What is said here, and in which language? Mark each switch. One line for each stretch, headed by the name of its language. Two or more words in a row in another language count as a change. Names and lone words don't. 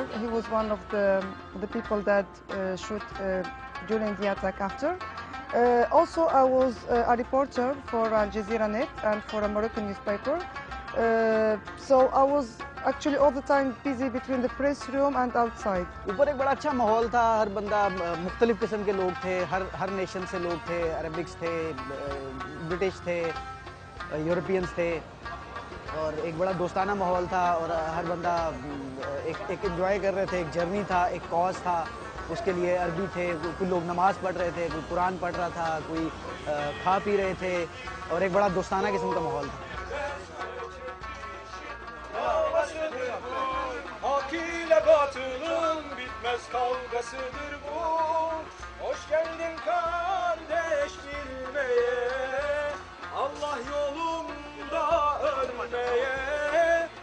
English: He was one of the people that shoot during the attack after. Also, I was a reporter for Al Jazeera Net and for a Moroccan newspaper. So I was actually all the time busy between the press room and outside.
Hindi: ऊपर एक बड़ा अच्छा माहौल था, हर बंदा मुख्तलिफ किस्म के लोग थे, हर नेशन से लोग थे, अरबिक्स थे, ब्रिटिश थे, यूरोपियंस थे, और एक बड़ा दोस्ताना माहौल था, और हर बंदा एक एंजॉय कर रहे थे, एक जर्नी था, एक कॉज था, उसके लिए अरबी थे, कोई लोग नमाज पढ़ रहे थे, कोई कुरान पढ़ रहा था, कोई खा पी रहे थे, और एक बड़ा दोस्ताना किस्म का माहौल था।
Turkish: Hak ile batılın bitmez kavgasıdır bu. Hoş geldin kardeş bilmeye, Allah yolunda ölmeye.